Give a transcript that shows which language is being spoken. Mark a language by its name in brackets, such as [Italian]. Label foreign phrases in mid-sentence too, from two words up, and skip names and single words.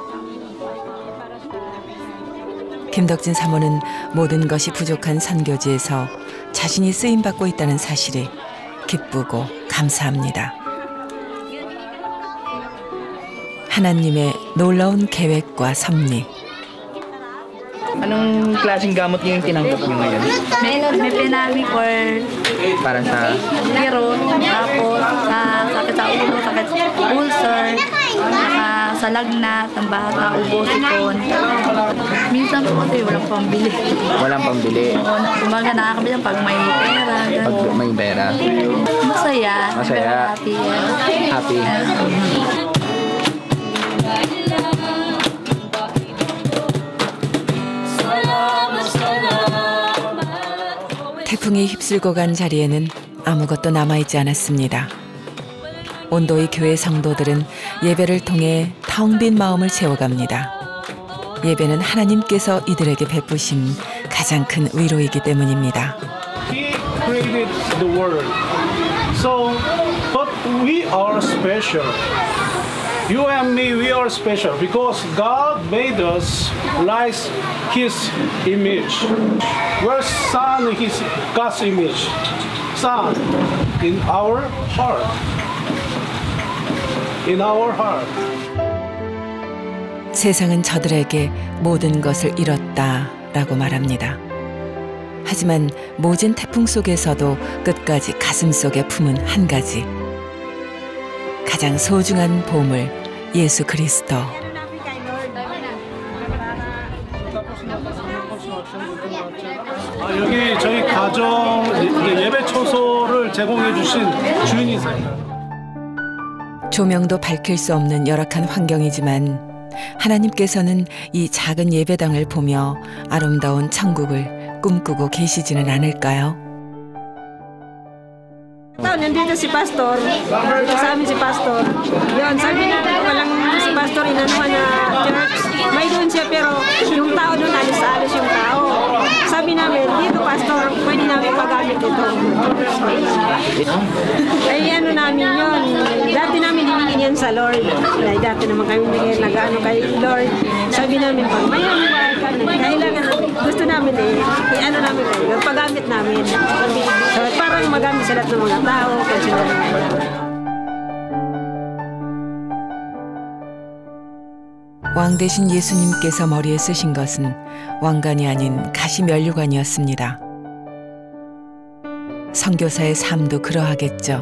[Korean] 김덕진 사모는 모든 것이 부족한 선교지에서 자신이 쓰임받고 있다는 사실이 기쁘고 감사합니다. 하나님의 놀라운 계획과 섭리. [Filipino] Anong klaseng gamot yung tinanggap nyo ngayon? May pinami for Para sa... kirot, tapos sakit sa ulo, sakit ulcer, saka sa lagnat, ang bata, ubo, sipon. Minsan po kasi walang pambili. Walang pambili. Umaga nakakabili pag may pera. Pag may pera. Masaya. Masaya. Happy. Happy. [Korean] 태풍이 휩쓸고 간 자리에는 아무것도 남아있지 않았습니다. 온도이 교회 성도들은 예배를 통해 텅 빈 마음을 채워갑니다. 예배는 하나님께서 이들에게 베푸신 가장 큰 위로이기 때문입니다. [English] He created the world. So, but we are special. You and me, we are special because God made us like His image. We're son His God's image. Son in our heart. In our heart. [Korean] 세상은 저들에게 모든 것을 잃었다라고 말합니다. 하지만 모진 태풍 속에서도 끝까지 가슴속에 품은 한 가지. 가장 소중한 보물, 예수 그리스도. 여기 저희 가정 예배 처소를 제공해 주신 주인이세요. 조명도 밝힐 수 없는 열악한 환경이지만 하나님께서는 이 작은 예배당을 보며 아름다운 천국을 꿈꾸고 계시지는 않을까요? [Filipino] Nandito si Pastor, dito sa amin si Pastor. Yun, sabi natin walang si Pastor inanuhan na church. May doon siya pero yung tao doon alis-alis yung tao. Sabi namin, dito Pastor, pwede namin paggamit ito. Ay ano namin yun, dati namin hiningin yan sa Lord. Ay, dati naman kami nag-ano kay Lord. Sabi namin, pag may kailangan gusto namin i-ano namin kayo, paggamit namin. So, parang magamit sa lahat ng mga tao. [Korean] 왕 대신 예수님께서 머리에 쓰신 것은 왕관이 아닌 가시면류관이었습니다. 선교사의 삶도 그러하겠죠.